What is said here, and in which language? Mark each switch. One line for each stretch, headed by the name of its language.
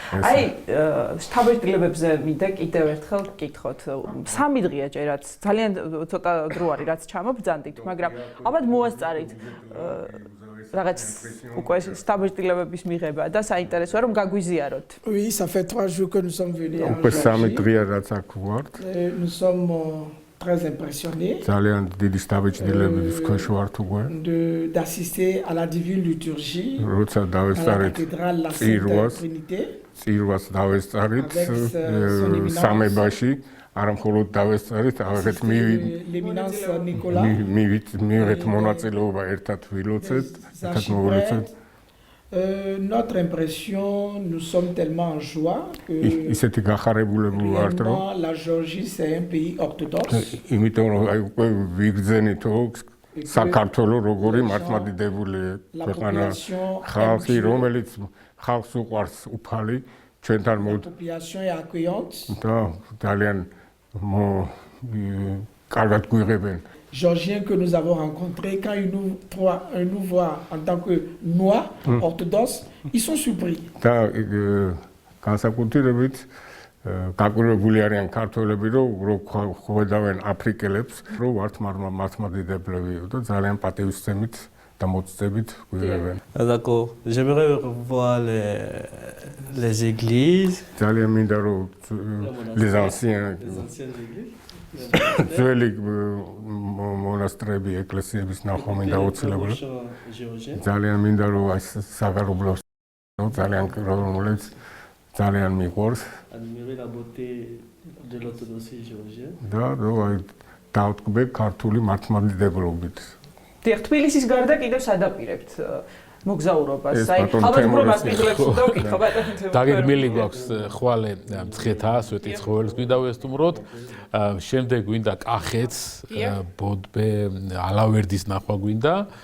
Georgian: აი შთაბეჭდილებებზე მინდა კიდევ ერთხელ გკითხოთ. 3 დღეა ჯერაც ძალიან ცოტა დრო არის რაც ჩამობძანდით, მაგრამ ალბათ მოასწარით რაღაც უკვე შთაბეჭდილებების მიღება და საინტერესოა რომ გაგვიზიაროთ.
French: Oui, ça fait 3 jours que nous sommes venus.
Georgian: უკვე 3 დღეა რაც აქ ვართ.
French: Nous sommes très impressionnés
Georgian: ძალიან დიდი შთაბეჭდილების ქვეშ ვართ უკვე.
French: D'assister à la divine liturgie.
Georgian: როცა დავესწარით წირვას დავესწარით სამებაში, არა მხოლოდ დავესწარით, აღეთ მივიღეთ მონაწილეობა ერთად ვილოცეთ, ერთად მოვილოცეთ.
French: Notre impression, nous sommes tellement en joie que
Georgian: ისეთი გახარებულები ვართ, რომ
French: la Géorgie c'est un pays orthodoxe.
Georgian: იმიტომ რომ აი უკვე ვიგრძენით საქართველოს როგორი მართლმადიდებელი ქვეყანა, ხალხი რომელიც ხალხს უყვარს უფალი, ჩვენთან
French: population est accueillante.
Georgian: და ძალიან კარგად გვიღებენ.
French: Géorgiens que nous avons rencontrés, quand ils nous voient en tant que noirs orthodoxes, ils sont surpris.
Georgian: და განსაკუთრებით გაკვირვებული არიან ქართველები, რომ ხვედავენ აფრიკელებს, რომ ვართ მართლმადიდებლები და ძალიან პატივისცემით და მოწწებით გვიღებენ.
French: D'accord. J'aimerais revoir les églises.
Georgian: ძალიან მინდა რომ
French: les anciennes églises.
Georgian: ძველი მონასტრები, ეკლესიების ნახვა მინდა აუცილებლად. ძალიან მინდა რომ აი საგალობლებს ძალიან რომელიც ძალიან მიყვარს.
French: Admirer la beauté de l'orthodoxie géorgienne.
Georgian: და რომ აი დავტკბე ქართული მართლმადიდებლობით. დიახ, თბილისის გარდა კიდევ სადაპირებთ მოგზაურობას. აი, ალბათ უბრალოდ მიგლებს და ვკითხო ბატონო. დაგეგმილი გვაქვს ხვალე მცხეთა, სვეტიცხოველს გვინდა ვესტუმროთ. შემდეგ გვინდა კახეთს, ბოდბე, ალავერდის ნახვა გვინდა.